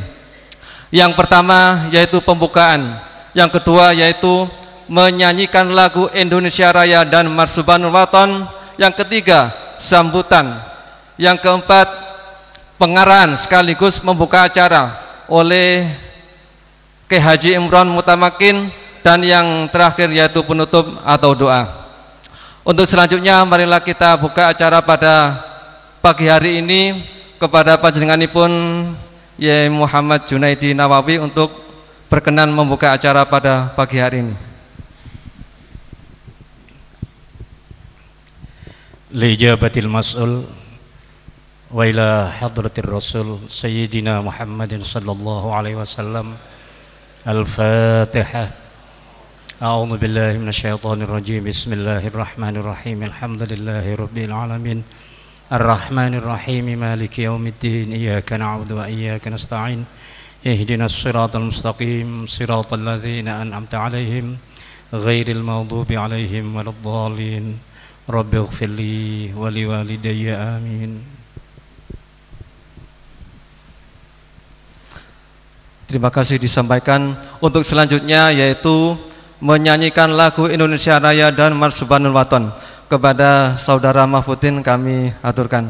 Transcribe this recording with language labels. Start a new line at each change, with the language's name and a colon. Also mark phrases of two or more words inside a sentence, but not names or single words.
Indonesian: Yang pertama yaitu pembukaan, yang kedua yaitu menyanyikan lagu Indonesia Raya dan Marsubanul Waton, yang ketiga sambutan, yang keempat pengarahan sekaligus membuka acara oleh Kyai Haji Imron Mutamakin, dan yang terakhir yaitu penutup atau doa. Untuk selanjutnya marilah kita buka acara pada pagi hari ini kepada panjenenganipun Yai Muhammad Junaidi Nawawi untuk berkenan membuka acara pada pagi hari ini.
Arabic: لإجابة المسؤول وإلى حضرة الرسول سيدنا محمد صلى الله عليه وسلم. Al-Fatihah. أعوذ بالله من الشيطان الرجيم. بسم الله الرحمن الرحيم. الحمد لله رب العالمين. الرحمن الرحيم، مالك يوم الدين، إياك نعبد وإياك نستعين. اهدنا الصراط المستقيم، صراط الذين أنعمت عليهم، غير المغضوب عليهم ولا الضالين. رب اغفر لي ولوالدي, amin.
Indonesian: Terima kasih disampaikan. Untuk selanjutnya yaitu menyanyikan lagu Indonesia Raya dan Marsubanul Waton. Kepada Saudara Mahfudin kami aturkan.